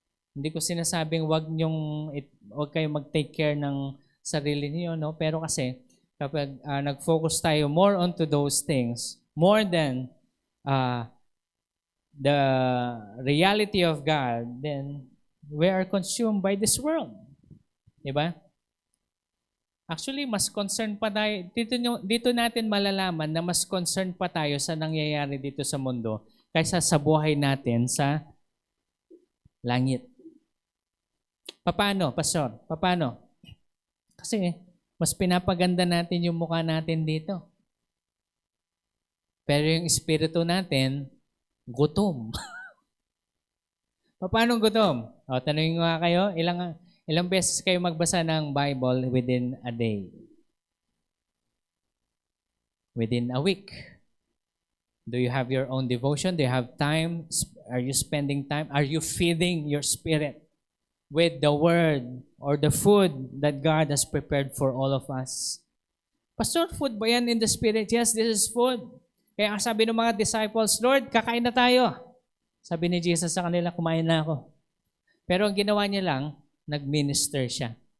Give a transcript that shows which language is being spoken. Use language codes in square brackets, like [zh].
[tl] Hindi ko sinasabing wag kayong mag-take care ng sarili niyo, no? Pero kasi kapag nag-focus tayo [en] more onto those things, more than the reality of God, then we are consumed by this world. [tl] 'Di ba? Actually, mas concerned pa tayo. Dito natin malalaman na mas concerned pa tayo sa nangyayari dito sa mundo kaysa sa buhay natin sa langit. Paano, Pastor? Paano? Kasi mas pinapaganda natin yung mukha natin dito. Pero yung espiritu natin, gutom. Paano gutom? Tanungin nga kayo, ilang beses kayo magbasa ng Bible [en] within a day? Within a week? Do you have your own devotion? Do you have time? Are you spending time? Are you feeding your spirit with the word or the food that God has prepared for all of us? Pastor, food [tl] ba yan [en] in the spirit? Yes, this is food. [tl] Kaya ang sabi ng mga disciples, Lord, kakain na tayo. Sabi ni Jesus sa kanila, kumain na ako. Pero ang ginawa niya lang, nag-minister siya.